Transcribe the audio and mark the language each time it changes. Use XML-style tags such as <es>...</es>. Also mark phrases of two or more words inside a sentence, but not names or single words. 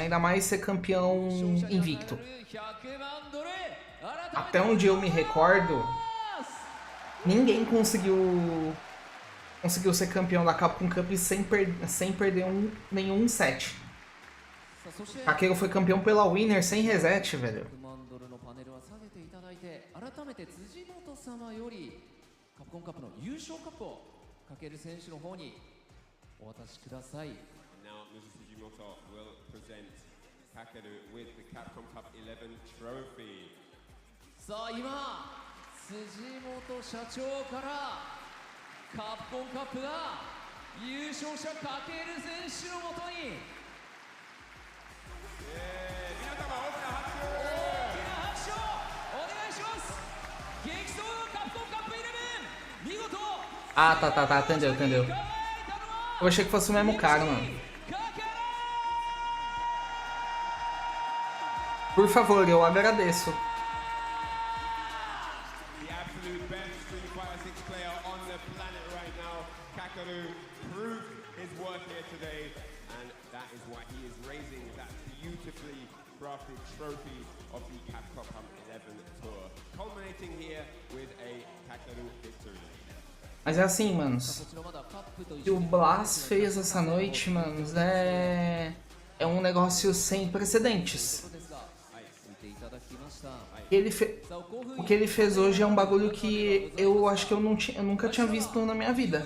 <pt>Ainda mais ser campeão invicto. Até onde eu me recordo, ninguém conseguiu ser campeão da Capcom Cup sem perder nenhum set. Caqueiro foi campeão pela Winner sem reset, velho.</pt> <ja>カプコンカップの優勝カップをかける選手の方にお渡しください。</ja> <en>Now, Mr. Sugimoto will present Kakeru with the Capcom Cup 11 trophy.</en> <ja>さあ今、辻本社長からカプコンカップが優勝者かける選手のもとに皆様大きな拍手をお願いします。激闘のカプコンカップ11</ja> <pt>Ah, tá, entendeu. Eu achei que fosse o mesmo cara, mano. Por favor, eu agradeço.</pt> <en>The absolute best Street Fighter 6 player on the planet right now, Kakeru, proved his worth here today, and that is why he is raising that beautifully crafted trophy of the Capcom Cup 11 Tour, culminating here with a Kakeru victory.</en> <pt>Mas é assim, manos. O que o Blas fez essa noite, manos, é um negócio sem precedentes. O que ele fez hoje é um bagulho que eu acho que eu nunca tinha visto na minha vida.</pt>